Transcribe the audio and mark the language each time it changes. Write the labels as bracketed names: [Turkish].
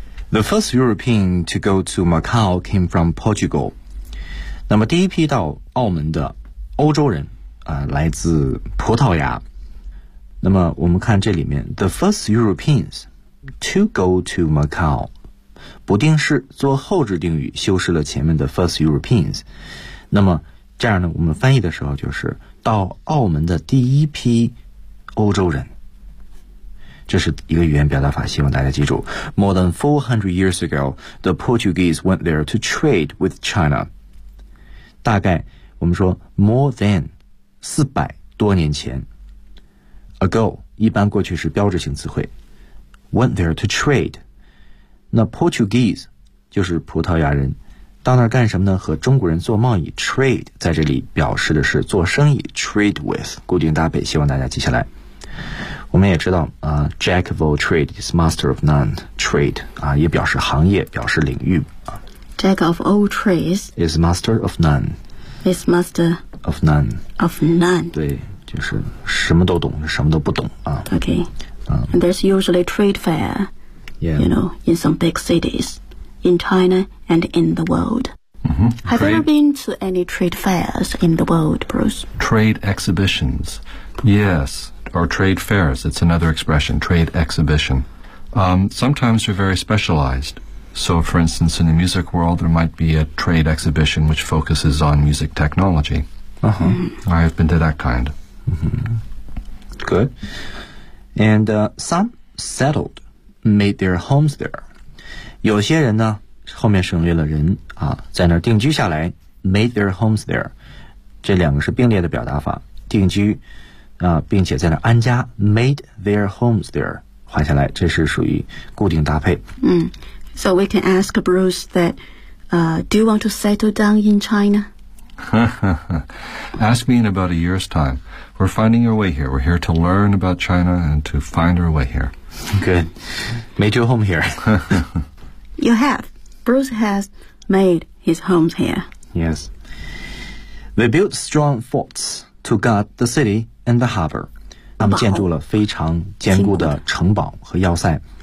[English] The first European to go to Macau came from Portugal。 [Chinese] 那么第一批到澳门的欧洲人来自葡萄牙。那么我们看这里面 [English] The first Europeans to go to Macau， [Chinese] 不定式做后置定语修饰了前面的 first Europeans。那么这样呢，我们翻译的时候就是到澳门的第一批欧洲人，这是一个语言表达法，希望大家记住。 More than 400 years ago the Portuguese went there to trade with China。大概我们说 [English] more than [Chinese] 400多年前， ago 一般过去是标志性词汇， [English] went there to trade， [Chinese] 那 Portuguese 就是葡萄牙人，到那儿干什么呢？和中国人做贸易， trade 在这里表示的是做生意， trade with 固定搭配，希望大家记下来。我们也知道 [English] Jack of all trade is master of none， [Chinese] trade 也表示行业，表示领域 [English] Jack of all trades is master of none. Is master of none. Of none. [Chinese] 对，就是什么都懂，什么都不懂啊。 [English] Okay. And there's usually trade fair. Yeah. You know, in some big cities, in China and in the world. Have you ever been to any trade fairs in the world, Bruce? Trade exhibitions. Yes, or trade fairs. It's another expression. Trade exhibition. Sometimes they're very specialized. So, for instance, in the music world, there might be a trade exhibition which focuses on music technology. I have been to that kind. Good. And some settled, made their homes there. [Chinese] 有些人呢，后面省略了人啊，在那儿定居下来 ， [English] made their homes there. [Chinese] 这两个是并列的表达法，定居啊，并且在那儿安家 ， [English] made their homes there. [Chinese] 画下来，这是属于固定搭配。 [English] So we can ask Bruce that, do you want to settle down in China? Ask me in about a year's time. We're finding our way here. We're here to learn about China and to find our way here. Good. Made your home here. You have. Bruce has made his home here. Yes. They built strong forts to guard the city and the harbor. [Chinese] 他们建筑了非常坚固的城堡和要塞。